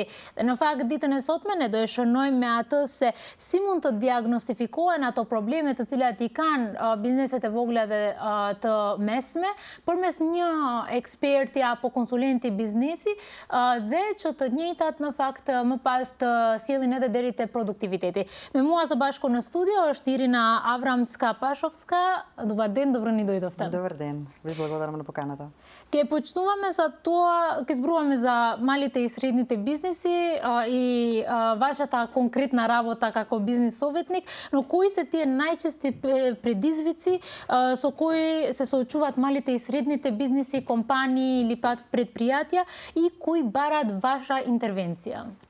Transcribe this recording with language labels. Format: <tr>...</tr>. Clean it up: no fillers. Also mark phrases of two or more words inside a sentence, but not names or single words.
<sq>Dhe në fakt ditën e sotme ne do e shënojmë me atë se si mund të diagnostifikohen ato probleme të cilat i kanë bizneset e vogla dhe të mesme përmes një eksperti apo konsulenti biznesi dhe që të njëjtat në fakt më pas të sjellin edhe deri te produktiviteti. Me mua së bashku në studio është Irina Avramska-Pashovska.</sq> <mk>Dobar ден, добро ни дојдовте. Добар ден, ви благодарам на поканата. Ке почнуваме за тоа, ке зборуваме за малите и средните бизнеси и вашата конкретна работа како бизнес советник, но кои се тие најчести предизвици со кои се соочуваат малите и средните бизнеси, компании или пак предпријатија и кои бараат ваша интервенција?</mk>